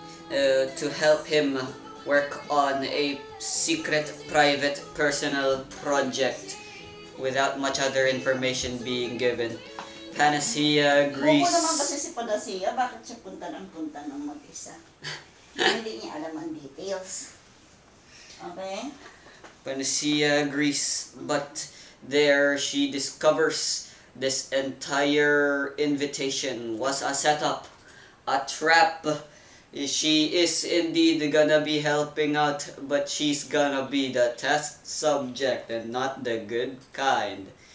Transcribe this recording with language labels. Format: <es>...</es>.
<en>to help him work on a secret, private, personal project without much other information being given. Panacea agrees.</en> <tl>Bobo naman kasi si Panacea, bakit siya punta ng mag-isa? Hindi niya alam ang details.</tl> <en>Okay? Panacea agrees, but there she discovers this entire invitation was a setup, a trap. She is indeed gonna be helping out, but she's gonna be the test subject and not the good kind.</en>